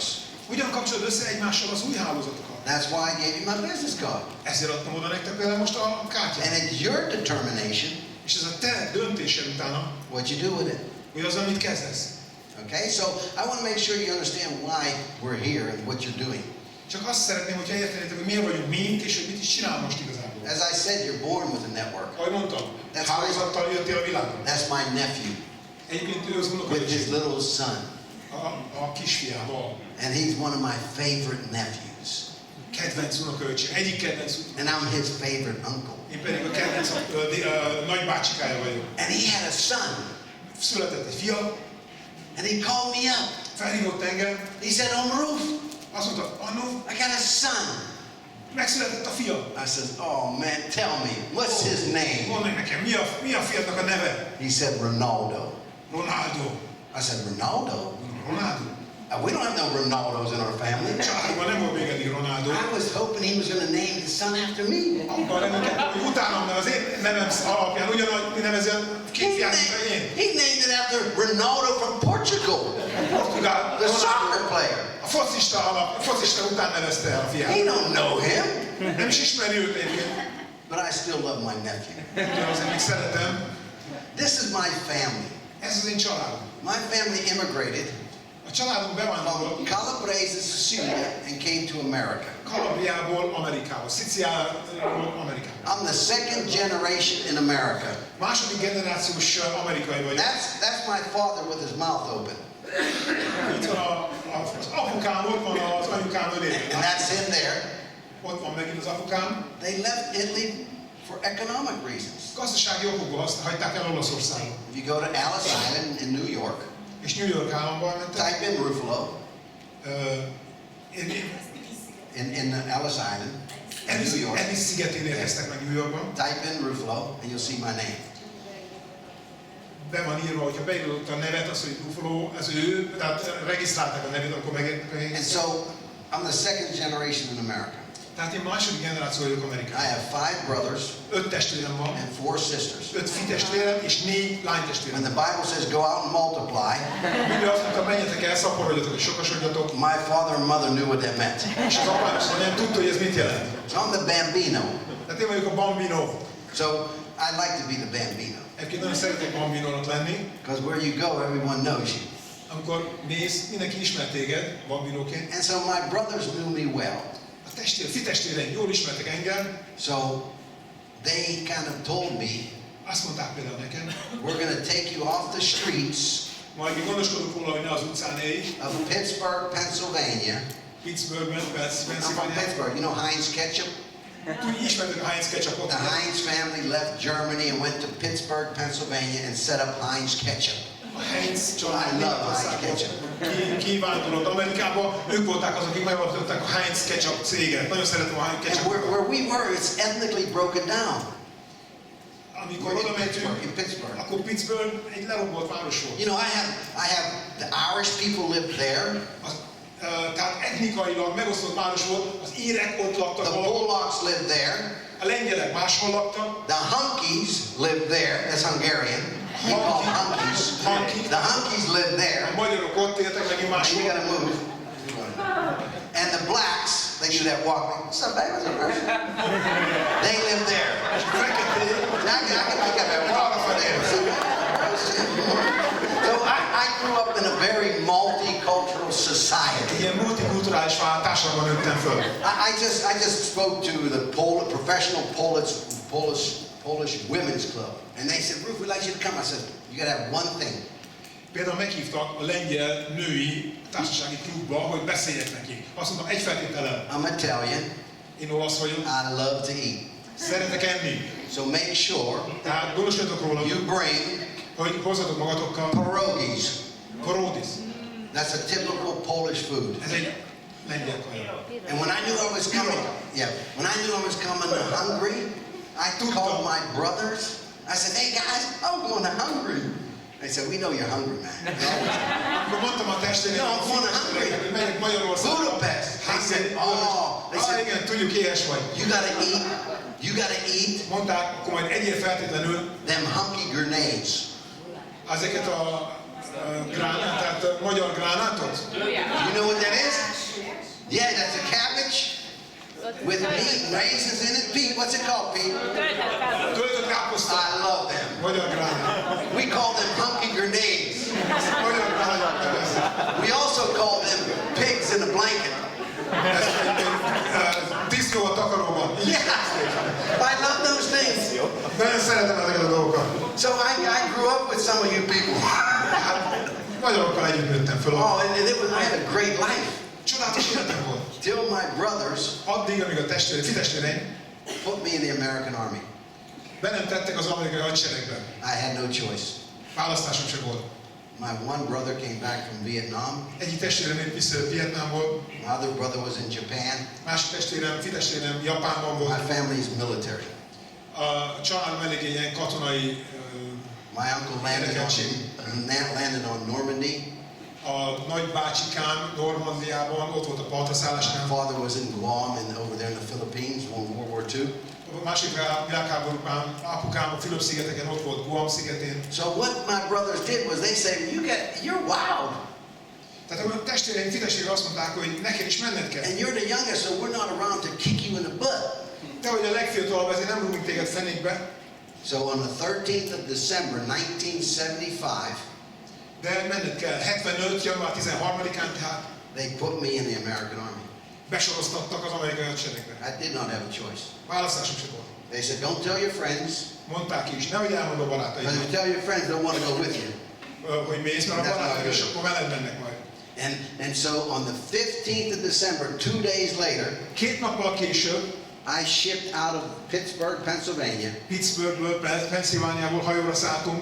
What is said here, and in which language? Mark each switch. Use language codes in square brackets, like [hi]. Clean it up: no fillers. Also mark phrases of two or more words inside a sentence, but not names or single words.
[hu] Hogyan kapcsolod össze egymással az új hálózatokat? [en] That's why I gave you my business card. [hu] Ezért adtam oda nektek például most a [en] And [hu] kártyát. [en] it's your determination [hu] És ez a te döntésed utána, [en] what you do with it. [hu] hogy az, amit kezdesz. [en] Okay, so I want to make sure you understand why we're here and what you're doing. [hu] Csak azt szeretném, hogyha értenétek, hogy miért vagyunk mi itt, és hogy mit is csinál most igazából. [en] As I said, you're born with a network. [hu] Ahogy mondtam, hálózattal jöttél a világra. [en] That's my nephew [hu] Egyébként ő az [en] with his [hu] unokaöcsém, [en] little son. [hu] a kisfiával. [en] And he's one of my favorite nephews. [hu] Kedvenc unokaöcsém, egyik kedvenc [en] And I'm his favorite uncle. [hu] Én pedig a kedvenc nagybácsikája vagyok. [en] And he had a son. [hu] Született egy fia, [en] And he called me up. [hu] felhívott engem, [en] He said, Maruf, [hu] azt mondta, Anno, [en] I got a son. [hu] megszületett a fia. [en] I said, oh man, tell me, what's his name? [hu] Mondd meg nekem, mi a fiadnak a neve? [en] He said, Ronaldo. Ronaldo. I said, Ronaldo? Ronaldo. We don't have no Ronaldos in our family. [hu] Családban nem volt még eddig Ronaldo. [en] I was hoping he was going to name his son after me. [hu] Abban reménykedtem, hogy utánam, mert az én nevem alapján ugyanúgy nevezem két fiát, mint én. [en] He named it after Ronaldo from Portugal, [hu] Portugál, [en] the soccer Ronaldo. player. [hu] A focista után nevezte el a fiát. [en] He don't know him, [hu] Nem is ismeri őt egyébként. [en] but I still love my nephew. [hu] De azért még szeretem. [en] This is my family. [hu] Ez az én családom. [en] My family immigrated [hu] A családunk bevándorolt [en] from Calabrese, Sicilia, and came to America. [hu] Kalabriából Amerikába, Sziciliából Amerikába. [en] I'm the second generation in America. [hu] Második generációs amerikai vagyok. [en] That's my father with his mouth open. [hu] Itt van az apukám, ott van az anyukám ölében. [en] And that's him there. [hu] Ott van megint az apukám. [en] They left Italy for economic reasons. [hu] Gazdasági okokból azt hagyták el Olaszországot. [en] If you go to Ellis Island in New York, [hu] És New York államban mentem. [en] type in Ruffolo [hu] Én [en] in Ellis Island in New York. [hu] Ellis szigetén érkeztek meg New Yorkban. [en] Type in Ruffolo and you'll see my name. [hu] Be van írva, hogyha beírod a nevet, az, hogy Ruffolo, ez ő, tehát regisztrálták a nevét, akkor megértek a [en] And [hu] helyet. [en] so I'm the second generation in America. [hu] Tehát én második generáció vagyok [en] I [hu] Amerikában. [en] have 5 brothers [hu] 5 testvérem van, [en] and 4 sisters. [hu] 5 fi-testvérem és 4 lánytestvérem. [en] When the Bible says go out and multiply, [hu] Biblia azt mondta, menjetek el, szaporodjatok és sokasodjatok. [en] my father and mother knew what that meant. [hu] És az apám és anyám tudta, hogy ez mit jelent. [en] So I'm the bambino. [hu] Tehát én vagyok a bambino. [en] So I'd like to be the bambino. [hu] Egyébként nagyon szeretek bambinónak lenni. [en] Because where you go, everyone knows you. [hu] Amikor mész, mindenki ismer téged, bambinóként. [en] And so my brothers knew me well. [hu] A fi-testvéreim jól ismertek engem. [en] So they kind of told me, [hu] Azt mondták például nekem, [en] we're going to take you off the streets [hu] majd mi gondoskodunk róla, hogy ne az utcán élj. [en] of Pittsburgh, Pennsylvania, [hu] Pittsburghben, [en] I'm from Pennsylvania. Pittsburgh. You know Heinz ketchup? [hu] Ismertek a Heinz ketchupot? [en] The Heinz family left Germany and went to Pittsburgh, Pennsylvania and set up Heinz ketchup. [hu] A Heinz család [en] I love [hu] Németországból kivándorolt Amerikába, ők voltak azok, akik megalapították a Heinz ketchup céget. Nagyon szeretem a Heinz [en] And [hu] ketchup. [en] where we were, it's ethnically broken down. [hu] Amikor [en] In [hu] oda mentünk, Pittsburgh. akkor Pittsburgh egy lerombolt város volt. [en] You know, I have the Irish people lived there. [hu] Tehát etnikailag megosztott város volt, az írek ott laktak [en] The [hu] valahol, [en] Polacks lived there. [hu] a lengyelek máshol laktak, [en] The Hunkies lived there. That's Hungarian. We call Hunkies. The Hunkies lived [hu] a [en] there. [hu] magyarok ott éltek megint [en] You [hu] máshol. [en] gotta move. And the blacks, they do that walking. What's up, baby? What's up, bro? They live there. [hu] Feketék, [en] I can pick up that walk for them. So I grew up in a very multicultural society. [hu] ilyen multikulturális társadalomban nőttem föl. [en] I just spoke to the professional Polish women's club, and they said, "Ruth, we'd like you to come." I said, "You gotta have one thing. [hu] Például meghívtak a lengyel női társasági klubba, hogy beszéljek neki. Azt mondtam, egy feltétellel. [en] I'm Italian. [hu] Én olasz vagyok, [en] I love to eat. [hu] szeretek enni. [en] So make sure [hu] Tehát gondoskodjatok róla, [en] you bring [hu] hogy hozzatok magatokkal [en] pierogies. [hu] korodis. [en] That's a typical Polish food. [hu] Ez egy lengyel kaja. [en] And when I knew I was coming, when I knew I was coming to Hungary, I called my brothers. I said, "Hey guys, I'm going to Hungary." They said, "We know you're hungry, man." [hu] Akkor mondtam a testvéreim, [en] No, I'm going to Hungary. [hu] hogy megyek Magyarországra. Budapest. [en] They said, They said, [hu] igen, tudjuk, éhes vagy. [en] "You gotta eat. You gotta eat [hu] Mondták, akkor majd egyél feltétlenül [en] them hunky grenades." [hu] ezeket a gránát, tehát a magyar gránátot. [en] You know what that is? Yeah, that's a cabbage with meat and raisins in it. Pete, what's it called, Pete? [hu] Töltött káposzta. [en] I love them. [hu] Magyar gránát. [en] We call them hunky grenades. [hu] Magyar gránát. [en] We also call them pigs in a blanket. [hu] Disznó a takaróban. [en] Yeah, I love those things. [hu] Nagyon szeretem ezeket a dolgokat. [en] So I grew up with some of you people. [hu] Magyarokkal együtt nőttem föl. [en] Oh, and I had a great life. [hu] Csodálatos életem volt. [en] Till my brothers [hu] Addig, amíg a testvéreim [en] put me in the American Army. [hu] be nem tettek az amerikai hadseregben. [en] I had no choice. [hu] Választásom sem volt. [en] My one brother came back from Vietnam. [hu] Egyik testvérem épp visszajött Vietnámból, [en] My other brother was in Japan. [hu] másik testvérem, fitestvérem Japánban volt. [en] My family is military. [hu] A családom eléggé ilyen katonai [en] My uncle landed on Normandy. [hu] a nagybácsikám Normandiában, ott volt a [en] My [hu] partraszállásnál. [en] father was in Guam and over there in the Philippines when World War II. [hu] A másik világháborúban apukám a Fülöp-szigeteken, ott volt Guam szigetén. [en] So what my brothers did was they said, "You're wild, [hu] Tehát a testvéreim, fitestvérek azt mondták, hogy neked is menned kell. [en] and you're the youngest, so we're not around to kick you in the butt." [hu] Te vagy a legfiatalabb, ezért nem rúgunk téged fenékbe. [en] So on the 13th of December 1975, [hu] De menned kell. 75. január 13-án, tehát [en] they put me in the American Army. [hu] besoroztattak az amerikai hadseregbe. [en] I did not have a choice. [hu] Választásom sem volt. [en] They said, "Don't tell your friends, [hu] Mondták is, nehogy elmond a [en] because if [hu] barátaidnak, [en] you tell your friends, they'll want to go with you." [hu] hogy mész, mert a barátaid is akkor veled mennek majd. [en] And so on the 15th of December, 2 days later, [hu] 2 nappal később [en] I shipped out of Pittsburgh, Pennsylvania, [hu] Pittsburghből, Pennsylvániából hajóra szálltunk,